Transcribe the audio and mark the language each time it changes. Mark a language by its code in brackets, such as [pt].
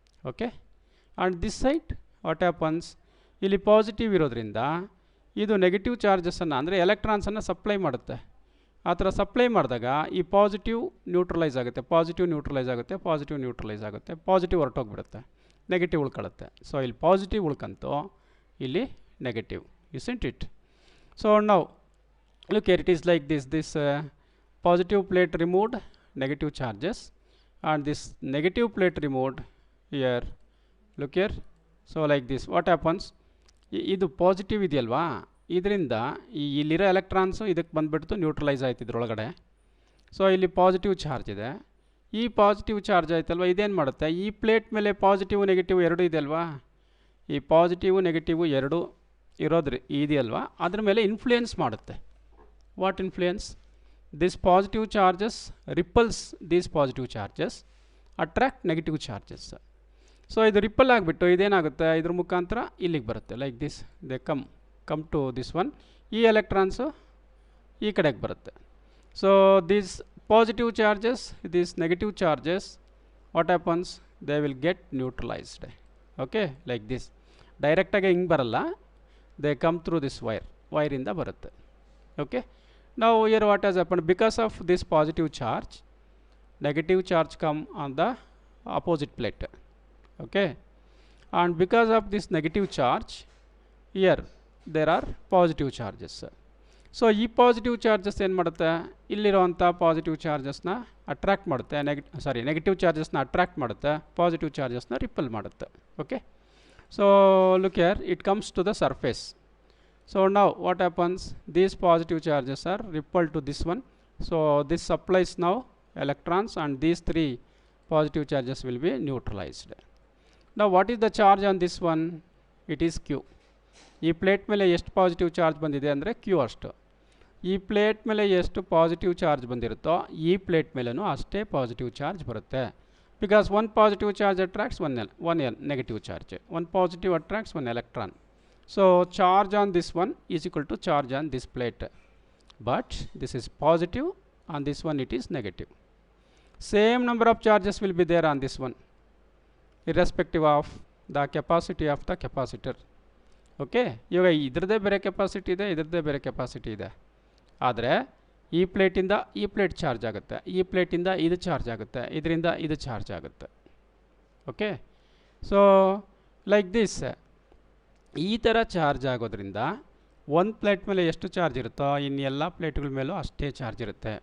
[kn] Okay, [en] and this side what happens, [kn] ಇಲ್ಲಿ positive ಇರೋದ್ರಿಂದ ಇದು ನೆಗೆಟಿವ್ ಚಾರ್ಜಸನ್ನು ಅಂದರೆ ಎಲೆಕ್ಟ್ರಾನ್ಸನ್ನು ಸಪ್ಲೈ ಮಾಡುತ್ತೆ. ಆ ಥರ ಸಪ್ಲೈ ಮಾಡಿದಾಗ ಈ ಪಾಸಿಟಿವ್ ನ್ಯೂಟ್ರಲೈಸ್ ಆಗುತ್ತೆ, ಪಾಸಿಟಿವ್ ನ್ಯೂಟ್ರಲೈಸ್ ಆಗುತ್ತೆ, ಪಾಸಿಟಿವ್ ನ್ಯೂಟ್ರಲೈಸ್ ಆಗುತ್ತೆ, ಪಾಸಿಟಿವ್ ಹೊರಟೋಗ್ಬಿಡುತ್ತೆ, ನೆಗೆಟಿವ್ ಉಳ್ಕೊಳ್ಳುತ್ತೆ. ಸೊ ಇಲ್ಲಿ ಪಾಸಿಟಿವ್ ಉಳ್ಕಂತು, ಇಲ್ಲಿ negative, [en] isn't it? So now look here, it is like this positive plate removed, negative charges, and this negative plate removed here. Look here, so like this what happens, [kn] ಇದು positive ಇದೆಯಲ್ವಾ, ಇದರಿಂದ ಇಲ್ಲಿರೋ electrons ಇದಕ್ಕೆ ಬಂದುಬಿಡ್ತು neutralise ಆಯ್ತು ಇದ್ರೊಳಗಡೆ. So ಇಲ್ಲಿ positive charge ಇದೆ, ಈ ಪಾಸಿಟಿವ್ ಚಾರ್ಜ್ ಆಯ್ತಲ್ವ, ಇದೇನು ಮಾಡುತ್ತೆ, ಈ ಪ್ಲೇಟ್ ಮೇಲೆ ಪಾಸಿಟಿವ್ ನೆಗೆಟಿವ್ ಎರಡು ಇದೆ ಅಲ್ವಾ, ಈ ಪಾಸಿಟಿವ್ ನೆಗೆಟಿವ್ ಎರಡು ಇದೆಯಲ್ವಾ, ಅದ್ರ ಮೇಲೆ ಇನ್ಫ್ಲೂಯೆನ್ಸ್ ಮಾಡುತ್ತೆ. [en] What influence? This positive charges repels these positive charges attract negative charges. [kn] So ಇದು ರಿಪಲ್ ಆಗಿಬಿಟ್ಟು ಇದೇನಾಗುತ್ತೆ, ಇದ್ರ ಮುಖಾಂತರ ಇಲ್ಲಿಗೆ ಬರುತ್ತೆ [en] like this, they come to this one, [kn] ಈ ಎಲೆಕ್ಟ್ರಾನ್ಸು ಈ ಕಡೆಗೆ ಬರುತ್ತೆ. [en] So these positive charges, these negative charges, what happens, they will get neutralised. [kn] Okay, like this, ಡೈರೆಕ್ಟಾಗಿ ಹಿಂಗೆ ಬರಲ್ಲ, [en] they come through this [kn] ವೈರಿಂದ ಬರುತ್ತೆ. [en] Okay, ನಾವು hear what has happened, because of this positive charge, negative charge come on the opposite plate. Okay, and because of this negative charge here there are positive charges. [kn] So ಈ positive charges ಏನು ಮಾಡುತ್ತೆ, ಇಲ್ಲಿರುವಂಥ positive ಚಾರ್ಜಸ್ನ attract ಮಾಡುತ್ತೆ, negative ಚಾರ್ಜಸ್ನ attract ಮಾಡುತ್ತೆ, positive ಚಾರ್ಜಸ್ನ ripple ಮಾಡುತ್ತೆ. [en] Okay, so look here, it comes to the surface. So now what happens, these positive charges are repel to this one. So this supplies now electrons and these three positive charges will be neutralized. Now what is the charge on this one? It is Q. [kn] ಈ plate ಮೇಲೆ ಎಷ್ಟು positive charge ಬಂದಿದೆ ಅಂದರೆ Q ಅಷ್ಟು. ಈ plate ಮೇಲೆ ಎಷ್ಟು positive charge ಬಂದಿರುತ್ತೋ ಈ ಪ್ಲೇಟ್ ಮೇಲೂ ಅಷ್ಟೇ ಪಾಸಿಟಿವ್ ಚಾರ್ಜ್ ಬರುತ್ತೆ. [en] Because one positive charge attracts one negative charge, one positive attracts one electron. So charge on this one is equal to charge on this plate, but this is positive, on this one it is negative. Same number of charges will be there on this one, irrespective of the capacity of the capacitor. [kn] Okay, ಇವಾಗ ಇದ್ರದ್ದೇ ಬೇರೆ capacity ಇದೆ, ಇದ್ರದ್ದೇ ಬೇರೆ capacity ಇದೆ. ಆದರೆ ಈ ಪ್ಲೇಟಿಂದ ಈ plate charge ಆಗುತ್ತೆ, ಈ ಪ್ಲೇಟಿಂದ ಇದು ಚಾರ್ಜ್ ಆಗುತ್ತೆ, ಇದರಿಂದ ಇದು ಚಾರ್ಜ್ ಆಗುತ್ತೆ. ಓಕೆ, [en] so like this, [kn] ಈ ಥರ ಚಾರ್ಜ್ ಆಗೋದ್ರಿಂದ ಒಂದು ಪ್ಲೇಟ್ ಮೇಲೆ ಎಷ್ಟು ಚಾರ್ಜ್ ಇರುತ್ತೋ ಇನ್ನು ಎಲ್ಲ ಪ್ಲೇಟ್ಗಳ ಮೇಲೂ ಅಷ್ಟೇ ಚಾರ್ಜ್ ಇರುತ್ತೆ.